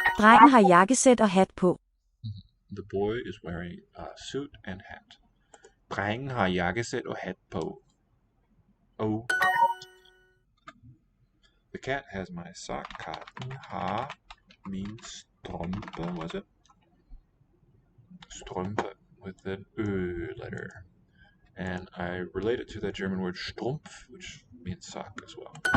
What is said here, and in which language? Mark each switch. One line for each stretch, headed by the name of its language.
Danish: Drengen har jakkesæt og hat på.
English: The boy is wearing a suit and hat.
Danish: Drengen har jakkesæt og hat på.
English: Oh. The cat has my sock.
Danish: Katten har min strømpe,
English: was it? Strømpe with an letter. And I relate it to that German word Strumpf, which means sock as well.